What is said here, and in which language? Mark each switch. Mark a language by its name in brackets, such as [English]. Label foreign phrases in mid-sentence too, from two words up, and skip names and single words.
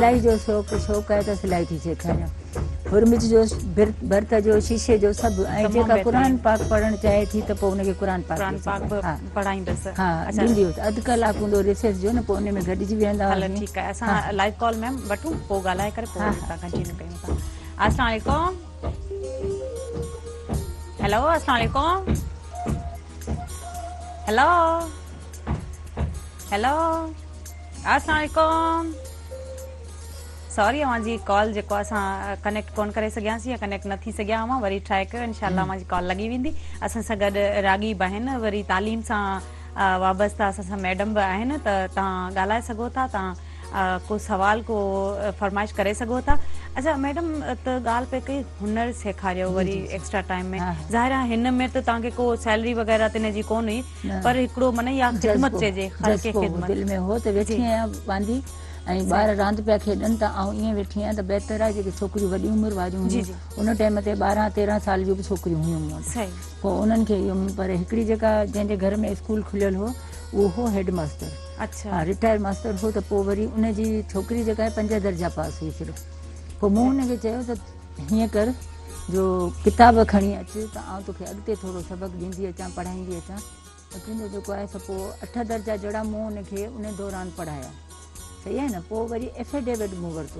[Sindhi] सिलाई जो शौक़ु आहे त सिलाई थी सेखारियां हुरमिच जो भर्त जो शीशे जो सभु ऐं तमामु जेका क़ुर बहितरीनु। पाक पढ़णु चाहे थी त पोइ हुनखे क़ुर पाक क़ुर पाक बि हा पढ़ाईंदसि। हा अच्छा ॾींदी हुअसि अधु कलाकु हूंदो रिसर्च जो न पोइ उन में गॾिजी वेहंदा हलो हुआसीं। ठीकु आहे असां [English] live call ma'am [Sindhi] वठूं पोइ ॻाल्हाए करे पोइ असां कंटिन्यू कयूं था। [Arabic] السلام عليكم. हेलो السلام عليكم. हेलो हेलो السلام عليكم. [Sindhi] सॉरी अव्हांजी कॉल जेको असां कनेक्ट कोन करे सघियासीं या कनेक्ट न थी सघिया हुआ वरी ट्राई कयो इंशाल्लाह अव्हांजी कॉल लॻी वेंदी। असां सां गॾु रागी बि आहिनि वरी तालीम सां वाबस्ता असां सां मैडम बि आहिनि त तव्हां ॻाल्हाए सघो था तव्हां को सवाल को फरमाइश करे सघो था। अच्छा मैडम त ॻाल्हि पे कई हुनर सेखारियो वरी [English] extra time [Sindhi] में ज़ाहिर आहे हिन में त तव्हांखे को सैलरी वग़ैरह त हिन जी कोन हुई पर हिकिड़ो माना या ख़िदमत चइजे ख़ल्क़ ख़िदमत दिलि में हो त वेठी आहियां वांदी ऐं ॿार रांदि पिया खेॾनि त आउं ईअं वेठी आहियां त बहितर आहे जेके छोकिरियूं वॾी उमिरि वारियूं हुयूं उन टाइम ते 12-13 साल जूं बि छोकिरियूं हुयूं मूं वटि पोइ उन्हनि खे इहो पर हिकिड़ी जेका जंहिंजे घर में स्कूल खुलियल हो उहो हो [English] head master. [Sindhi] अच्छा हा [English] retire master [Sindhi] हो त पोइ वरी उनजी छोकिरी जेका आहे 5 दर्जा पास हुई सिर्फ़ु। पोइ मूं हुनखे चयो त हीअं कर जो किताब खणी अचु त आउं तोखे अॻिते थोरो सबक़ु ॾींदी अचां पढ़ाईंदी अचां त तुंहिंजो जेको आहे सो पोइ 8 दर्जा जहिड़ा मूं हुनखे उन दौरान पढ़ाया। सही आहे न पोइ वरी एफिडेविट मूं वरितो।